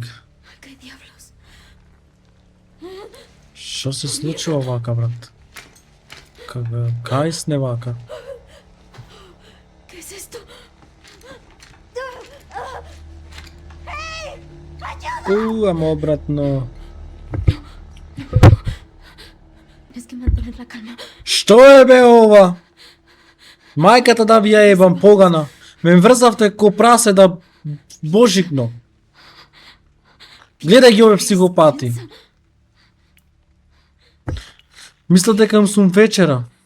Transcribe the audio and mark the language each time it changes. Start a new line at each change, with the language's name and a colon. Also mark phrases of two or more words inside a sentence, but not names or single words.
Spanish: ¿Qué diablos?
Macedonian: Што се случува вака, брат? Кај сне вака?
Spanish: ¿Qué es esto?
Macedonian: Ама обратно.
Spanish: Es que mantener la calma.
Macedonian: Што е бе ова? Мајката да ви ја ебам погана. Ме врзавте ко прасе да божикно. Гледај ги ове психопати. Мислам дека сум вечера.